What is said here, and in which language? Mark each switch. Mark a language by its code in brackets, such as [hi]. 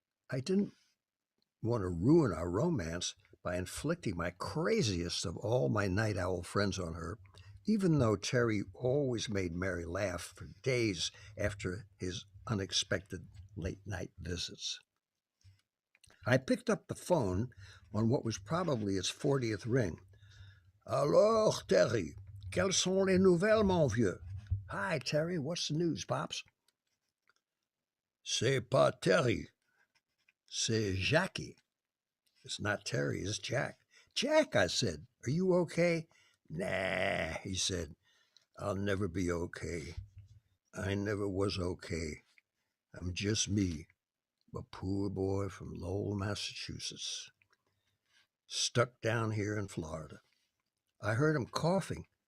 [en] I didn't want to ruin our romance by inflicting my craziest of all my night owl friends on her, even though Terry always made Mary laugh for days after his unexpected late-night visits. I picked up the phone on what was probably its 40th ring. [fr] Alors, Terry, quelles sont les nouvelles, mon vieux? [en] Hi, Terry, what's the news, Pops? [fr] C'est pas Terry, c'est Jackie. [en] It's not Terry, it's Jack. Jack, I said, are you okay? Nah, he said, I'll never be okay. I never was okay. I'm just me, a poor boy from Lowell, Massachusetts, stuck down here in Florida. I heard him coughing,